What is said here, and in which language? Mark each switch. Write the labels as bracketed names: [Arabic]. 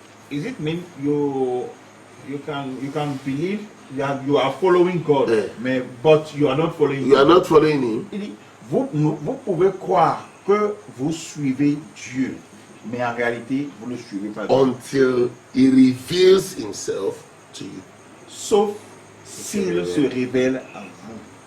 [English] is it mean you can believe that you are following God, but you are not following You are God? not following him. [French] Il dit, vous pouvez croire que vous suivez Dieu, mais en réalité, vous ne suivez pas Dieu. [English] Until he reveals himself to you. [French] Sauf s'il se révèle à vous.